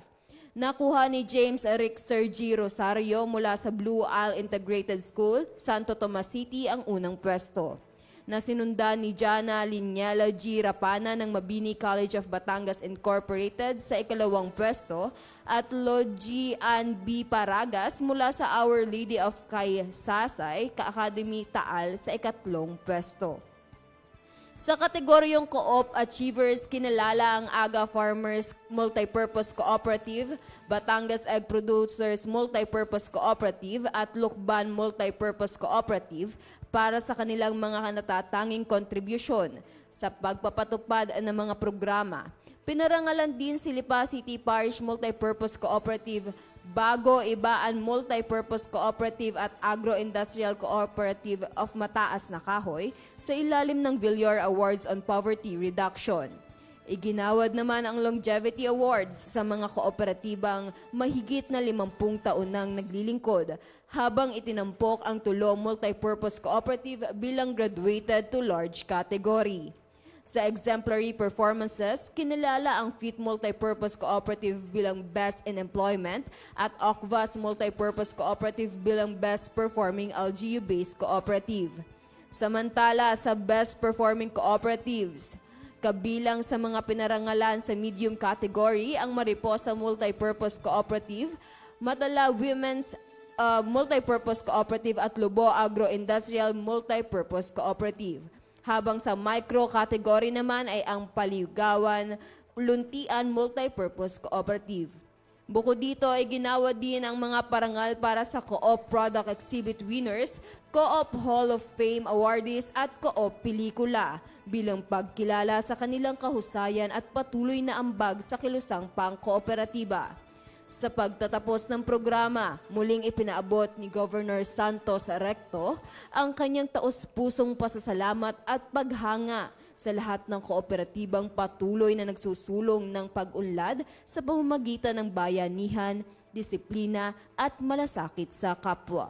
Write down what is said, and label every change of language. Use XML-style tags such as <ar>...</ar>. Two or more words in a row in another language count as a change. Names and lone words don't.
<tl>Nakuha ni James Eric Sergi Rosario mula sa Blue Isle Integrated School, Santo Tomas City ang unang pwesto, na sinundan ni Jana Linyala G. Rapana ng Mabini College of Batangas Incorporated sa ikalawang pwesto at Logi Ann B. Paragas mula sa Our Lady of Kaysasay, Ka-Academy Taal sa ikatlong pwesto. Sa kategoryong Co-op Achievers, kinalala ang Aga Farmers Multipurpose Cooperative, Batangas Egg Producers Multipurpose Cooperative at Lukban Multipurpose Cooperative para sa kanilang mga natatanging kontribusyon sa pagpapatupad ng mga programa. Pinarangalan din si Lipa City Parish Multipurpose Cooperative, Bago Ibaan Multipurpose Cooperative at Agro-Industrial Cooperative of Mataas na Kahoy sa ilalim ng Villar Awards on Poverty Reduction. Iginawad naman ang Longevity Awards sa mga kooperatibang mahigit na 50 taon nang naglilingkod, habang itinampok ang Tulo Multipurpose Cooperative bilang</tl> <en>graduated to large category.</en> <tl>Sa</tl> <en>exemplary performances,</en> <tl>kinilala ang FIT Multipurpose Cooperative bilang Best in Employment at OCVAS Multipurpose Cooperative bilang Best Performing LGU-based Cooperative. Samantala, sa Best Performing Cooperatives, kabilang sa mga pinarangalan sa</tl> <en>medium category</en> <tl>ang Mariposa Multipurpose Cooperative, Matala Women's Multipurpose Cooperative at Lubo Agro-Industrial Multipurpose Cooperative. Habang sa</tl> <en>micro category</en> <tl>naman ay ang Paligawan Luntian Multipurpose Cooperative. Bukod dito ay ginawa din ang mga parangal para sa Co-op Product Exhibit Winners, Co-op Hall of Fame Awardees at Co-op Pelikula bilang pagkilala sa kanilang kahusayan at patuloy na ambag sa kilusang pangkooperatiba. Sa pagtatapos ng programa, muling ipinaabot ni Governor Santos Recto ang kanyang taos-pusong pasasalamat at paghanga sa lahat ng kooperatibang patuloy na nagsusulong ng pag-unlad sa pamamagitan ng bayanihan, disiplina at malasakit sa kapwa.</tl>